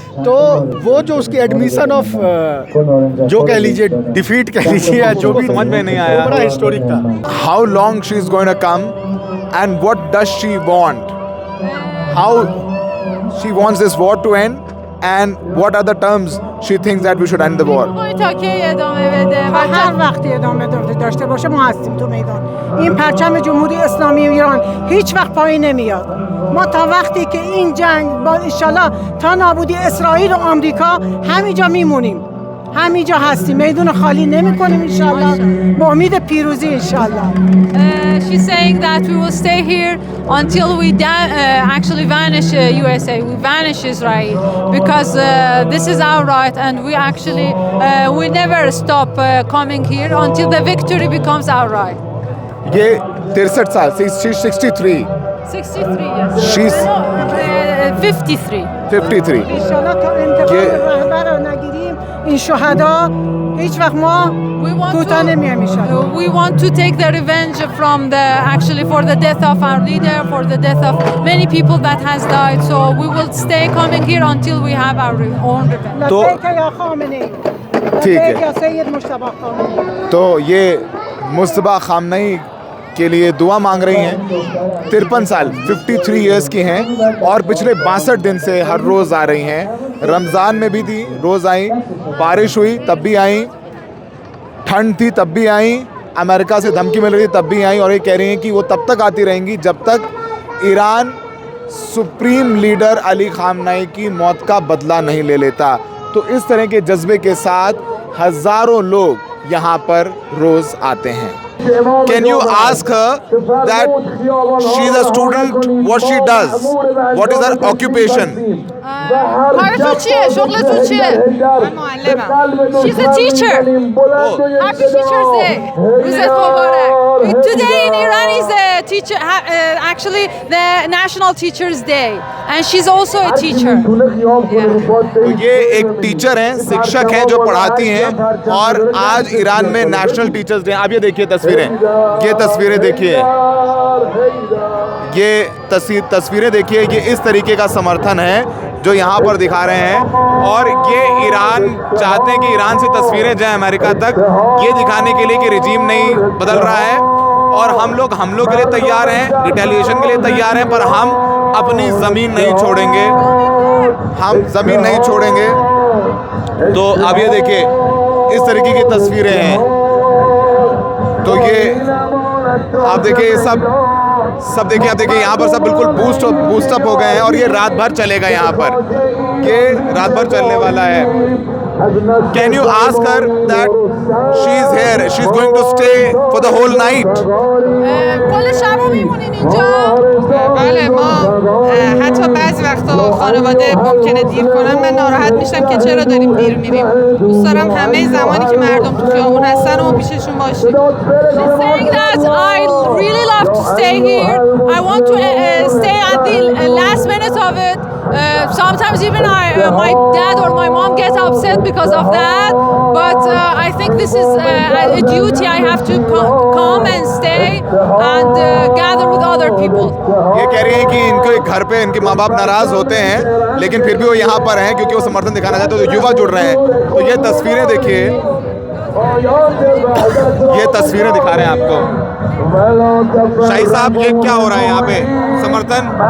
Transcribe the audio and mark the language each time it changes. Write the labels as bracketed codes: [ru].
[hi] तो वो जो उसकी एडमिशन ऑफ जो कह लीजिए डिफीट कह लीजिए या जो भी, समझ में नहीं आया, बड़ा हिस्टोरिक था। [en] How long she is going to come and what does she want, how she wants this war to end and what are the terms she thinks that we should end the war. [fa] تا کی ادامه بده و هر وقتی ادامه داشته باشه ما هستیم تو میدان. این پرچم جمهوری اسلامی ایران هیچ وقت پایین نمیاد. ما تا وقتی که این جنگ با انشالله تا نابودی اسرائیل و آمریکا همینجا میمونیم، همینجا هستیم، میدون خالی نمیکنیم انشالله، با امید پیروزی انشالله. [en] She's saying that we will stay here until we actually vanish USA, we vanish Israel, because this is our right, and we actually we never stop coming here until the victory becomes our right. [hi] ये 63 साल, [en] she's 63. 63, yes. She's 53. 53. [fa] انشالله تا انتقام رهبر رو نگیریم این شهدا هیچ وقت ما کوتاه نمیایم انشالله. [en] We want to take the revenge from for the death of our leader, for the death of many people that has died. So we will stay coming here until we have our own revenge. [hi] तो [fa] لبیک یا خامنه‌ای، [hi] ठीक [fa] لبیک [hi] है, [fa] یا سید مجتبی خامنه‌ای. [hi] तो ये मुस्तबा खामनई के लिए दुआ मांग रही हैं। 53 साल 53 इयर्स की हैं और पिछले 62 दिन से हर रोज़ आ रही हैं। रमज़ान में भी थी, रोज़ आई, बारिश हुई तब भी आई, ठंड थी तब भी आई, अमेरिका से धमकी मिल रही थी तब भी आई, और ये कह रही हैं कि वो तब तक आती रहेंगी जब तक ईरान सुप्रीम लीडर अली खामनई की मौत का बदला नहीं ले लेता। तो इस तरह के जज्बे के साथ हज़ारों लोग यहाँ पर रोज़ आते हैं। [en] Can you ask her that she's a student, what she does, what is her occupation? [fa] کار تو چیه؟ شغل تو چیه؟ من معلمم. [en] She's a teacher. Happy Teacher's Day. [fa] روزت مبارک. [en] Today in Iran is a teacher, actually the National Teachers Day, and she's also a teacher. [hi] तो ये एक teacher हैं, शिक्षक हैं जो पढ़ाती हैं, और आज ईरान में नेशनल टीचर्स डे। आप ये देखिए तस्वीरें, ये तस्वीरें देखिए, ये तस्वीरें देखिए, ये इस तरीके का समर्थन है जो यहाँ पर दिखा रहे हैं। और ये ईरान चाहते हैं कि ईरान से तस्वीरें जाएं अमेरिका तक, ये दिखाने के लिए कि रिजीम नहीं बदल रहा है, और हम लोग हमलों के लिए तैयार हैं, रिटेलिएशन के लिए तैयार हैं, पर हम अपनी ज़मीन नहीं छोड़ेंगे, हम ज़मीन नहीं छोड़ेंगे। तो अब ये देखिए इस तरीके की तस्वीरें हैं। तो ये आप देखिए, ये सब देखिए, आप देखिए यहाँ पर सब बिल्कुल बूस्टअप हो गए हैं, और ये रात भर चलेगा यहाँ पर, ये रात भर चलने वाला है। [en] Can you ask her that she is here, she is going to stay for the whole night? [fa] کل شب رو میمونین اینجا؟ بله، ما حتی بعضی وقتا خانواده ممکنه دیر کنن، من ناراحت میشم که چرا داریم دیر میریم. دوست دارم همه زمانی که مردم تو خیابون هستن و پیششون باشیم. [en] She's saying that I really love to stay here. I want to stay at the last minute of it. Sometimes even my dad or my mom get upset because of that. But I think this is a duty. I have to come and stay and gather with other people. [hi] ये कह रही है कि इनके घर पे इनके माँ बाप नाराज होते हैं, लेकिन फिर भी वो यहाँ पर हैं क्योंकि वो समर्थन दिखाना चाहते हैं। तो युवा जुड़ रहे हैं। तो ये तस्वीरें देखिए, ये तस्वीरें दिखा रहे हैं आपको। शाही साहब, ये क्या हो रहा है यहाँ पे? समर्थन